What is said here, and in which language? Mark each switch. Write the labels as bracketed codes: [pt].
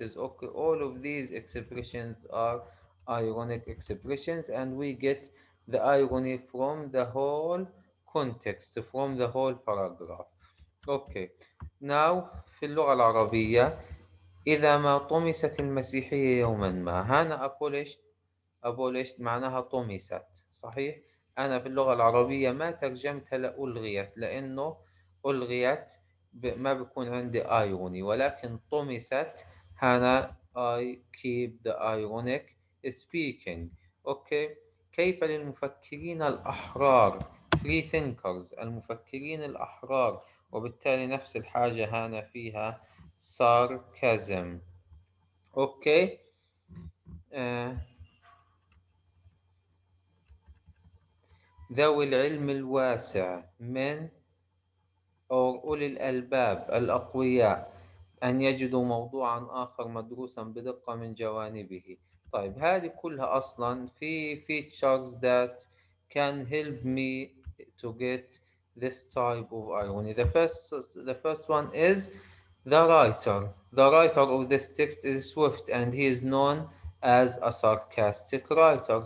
[en] Okay, all of these expressions are ironic expressions, and we get the irony from the whole context, from the whole paragraph. Okay, now [ar] في اللغة العربية، إذا ما طمست المسيحية يوما ما، هنا abolished معناها طمست، صحيح؟ أنا في اللغة العربية ما ترجمتها لألغيت، لأنه ألغيت ما بكون عندي irony، ولكن طمست هنا [en] I keep the ironic speaking. [ar] أوكي، كيف للمفكرين الأحرار [en] free thinkers، [ar] المفكرين الأحرار، وبالتالي نفس الحاجة هنا فيها sarcasm. أوكي. آه. ذوي العلم الواسع من أو أولي الألباب الأقوياء أن يجدوا موضوعا آخر مدروسا بدقة من جوانبه. طيب هذه كلها أصلا في [en] features that can help me to get this type of irony. The first one is the writer. The writer of this text is Swift, and he is known as a sarcastic writer.